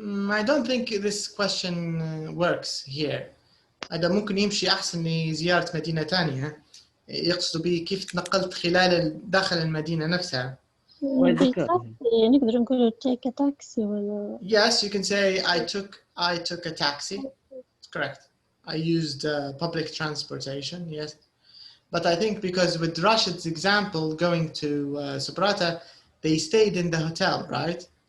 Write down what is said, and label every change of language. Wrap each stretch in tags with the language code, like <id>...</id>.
<en>I don't think this question works here.</en> <ar>هذا ممكن يمشي أحسن لزيارة مدينة تانية. يقصد به كيف تنقلت خلال داخل المدينة نفسها. نقدر نقول</ar> <en>take a taxi</en> <ar>ولا.</ar> <en>Yes, you can say I took a taxi. Correct. I used public transportation. Yes, but I think because with Rashid's example going to Sabrata, they stayed in the hotel, right?</en>